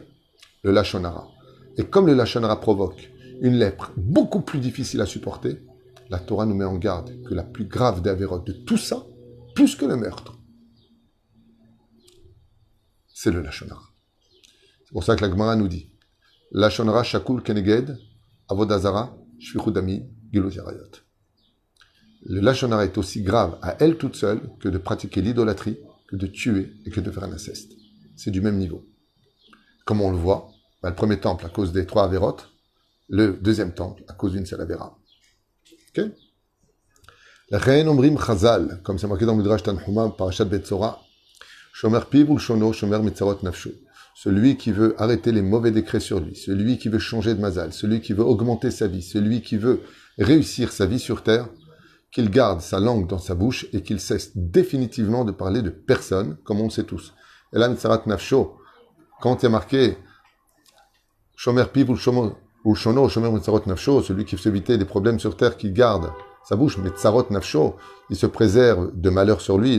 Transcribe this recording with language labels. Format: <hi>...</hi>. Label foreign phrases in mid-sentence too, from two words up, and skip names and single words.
<fr>Le Lashonara. Et comme le Lashonara provoque une lèpre beaucoup plus difficile à supporter, la Torah nous met en garde que la plus grave des avérotes de tout ça, plus que le meurtre, c'est le Lashonara. C'est pour ça que la Gemara nous dit</fr> <he>לשון הרע שקול כנגד עבודה זרה שפיכות דמים גילוי עריות.</he> <fr>Le Lashonara est aussi grave à elle toute seule que de pratiquer l'idolâtrie, que de tuer et que de faire un inceste. C'est du même niveau. Comme on le voit, le premier temple à cause des 3 avérotes, le deuxième temple à cause d'une seule avéra. Ok? La Reine</fr> <he>אומרים חז"ל,</he> <fr>comme c'est marqué dans le Midrash Tanhuma, Parashat Betzora,</fr> <he>שומר פיו ולשונו, שומר מצרות נפשו.</he> <fr>Celui qui veut arrêter les mauvais décrets sur lui, celui qui veut changer de mazal, celui qui veut augmenter sa vie, celui qui veut réussir sa vie sur terre, qu'il garde sa langue dans sa bouche et qu'il cesse définitivement de parler de personne, comme on le sait tous. Et là,</fr> <he>מצרות נפשו,</he> <fr>quand il y a marqué</fr> <he>שומר פיו ולשונו, שומר מצרות נפשו,</he> <fr>celui qui veut éviter des problèmes sur terre, qui garde sa bouche,</fr> <he>מצרות נפשו,</he> <fr>il se préserve de malheur sur lui.</fr>